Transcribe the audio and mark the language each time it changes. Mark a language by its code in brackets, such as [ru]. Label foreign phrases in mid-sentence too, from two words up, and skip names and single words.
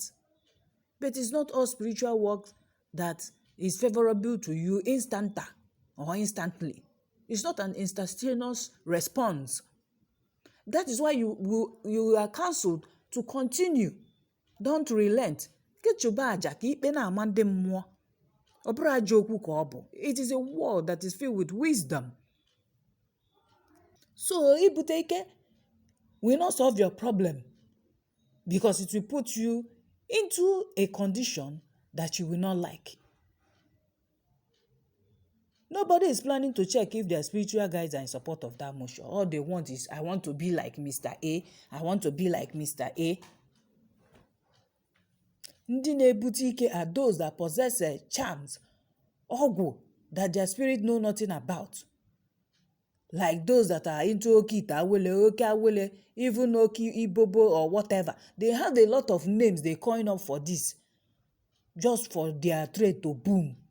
[en] But it's not all spiritual work that is favorable to you instanta or instantly. It's not an instantaneous response. That is why you are counseled to continue. Don't relent. [ig] Kechuba aja ka ikpe na-ama ndị mmụọ. Ọ bụrụ aja okwu ka ọ bụ. [en] It is a word that is filled with wisdom. So, [ig] ibute ike [en] will not solve your problem because it will put you into a condition that you will not like. Nobody is planning to check if their spiritual guides are in support of that motion. All they want is, I want to be like Mr. A. I want to be like Mr. A. [ig] Ndị na-ebute ike [en] are those that possess charms, ọgwụ, that their spirit know nothing about. Like those that are into Okita Awele, Oke Awele, even Oki Ibobo or whatever. They have a lot of names they coin up for this. Just for their trade to boom.